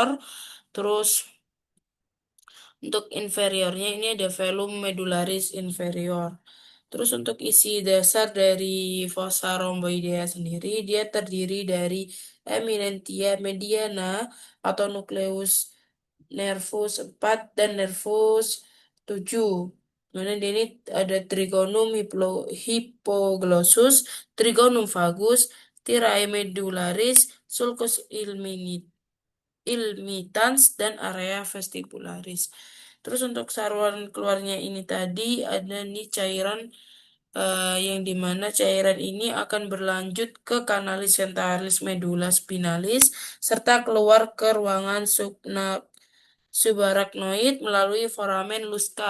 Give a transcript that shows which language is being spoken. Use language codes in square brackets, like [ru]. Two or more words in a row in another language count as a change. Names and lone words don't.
[id] Terus untuk inferiornya ini ada [la] velum medullaris inferior. [id] Terus untuk isi dasar dari [la] fossa rhomboidea [id] sendiri, dia terdiri dari [la] eminentia mediana [id] atau nukleus nervus 4 dan nervus 7. Mana dia ini ada [la] trigonum hypoglossus, trigonum vagus, tirae medullaris, sulcus ilmitans, [id] dan [la] area vestibularis. [id] Terus untuk saluran keluarnya ini tadi ada nih cairan yang dimana cairan ini akan berlanjut ke kanalis centralis [la] medulla spinalis [id] serta keluar ke ruangan subarachnoid melalui [la] foramen Luska.